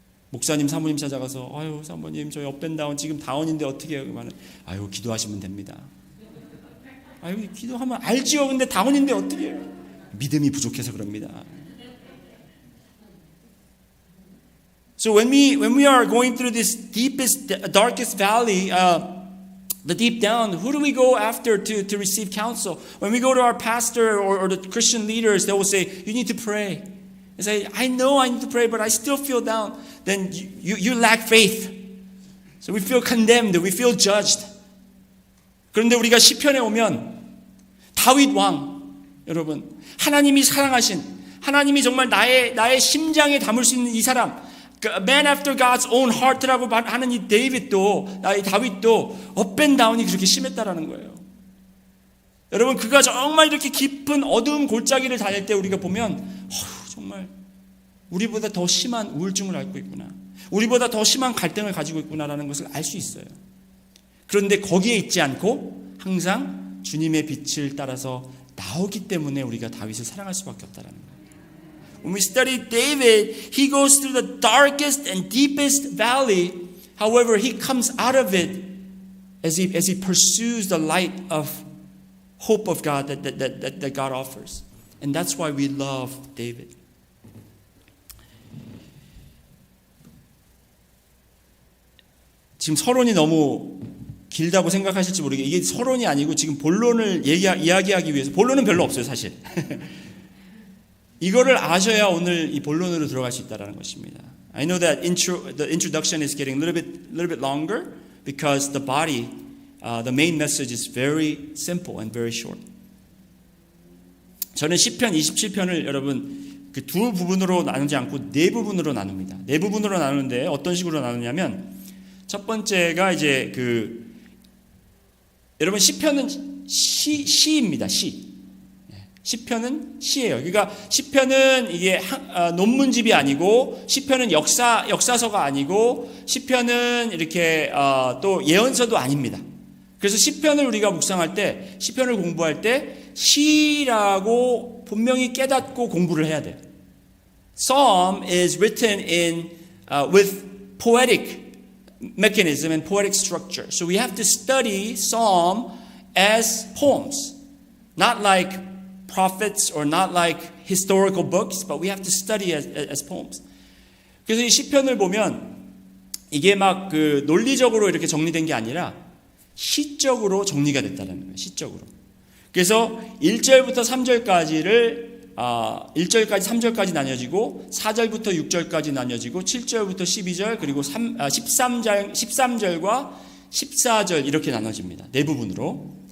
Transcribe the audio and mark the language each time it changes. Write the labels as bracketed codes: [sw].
[ko] 목사님, 사모님 찾아가서 아유 사모님 저희 업앤다운 지금 다운인데 어떻게 해요? 그러면 아유 기도하시면 됩니다. 아유 기도하면 알지요. 근데 다운인데 어떻게 해요? 믿음이 부족해서 그럽니다. [en] So when we are going through this deepest, darkest valley, the deep down, who do we go after to receive counsel? When we go to our pastor or the Christian leaders, they will say, you need to pray. They say, I know I need to pray, but I still feel down. Then you lack faith. So we feel condemned, we feel judged. [ko] 그런데 우리가 시편에 오면 다윗 왕, 여러분, 하나님이 사랑하신, 하나님이 정말 나의 심장에 담을 수 있는 이 사람, [en] man after God's own heart [ko] 라고 하는 이 다윗도 업앤다운이 그렇게 심했다라는 거예요. 여러분, 그가 정말 이렇게 깊은 어두운 골짜기를 다닐 때 우리가 보면 정말 우리보다 더 심한 우울증을 앓고 있구나, 우리보다 더 심한 갈등을 가지고 있구나라는 것을 알 수 있어요. 그런데 거기에 있지 않고 항상 주님의 빛을 따라서 나오기 때문에 우리가 다윗을 사랑할 수밖에 없다라는 거예요. [en] When we study David, he goes through the darkest and deepest valley. However, he comes out of it as he pursues the light of hope of God that God offers. And that's why we love David. [ko] 지금 서론이 너무 길다고 생각하실지 모르겠어요. 이게 서론이 아니고 지금 본론을 이야기하기 위해서, 본론은 별로 없어요 사실. 이거를 아셔야 오늘 이 본론으로 들어갈 수 있다는 것입니다. [en] I know that the introduction is getting a little bit longer because the body, the main message is very simple and very short. [ko] 저는 시편 27편을 여러분 그 두 부분으로 나누지 않고 네 부분으로 나눕니다. 네 부분으로 나누는데 어떤 식으로 나누냐면 첫 번째가 이제 여러분 시편은 시입니다. 시편은 시예요. 그러니까 시편은 이게 논문집이 아니고, 시편은 역사서가 아니고, 시편은 이렇게 또 예언서도 아닙니다. 그래서 시편을 우리가 묵상할 때, 시편을 공부할 때 시라고 분명히 깨닫고 공부를 해야 돼요. [en] Psalm is written with poetic mechanism and poetic structure. So we have to study Psalm as poems, not like prophets or not like historical books, but we have to study as poems. [ko] 그래서 이 시편을 보면 이게 막 그 논리적으로 이렇게 정리된 게 아니라 시적으로 정리가 됐다는 거예요. 시적으로. 그래서 1절부터 3절까지를 1절까지 3절까지 나뉘어지고 4절부터 6절까지 나뉘어지고 7절부터 12절 그리고 13절과 14절 이렇게 나눠집니다. 네 부분으로.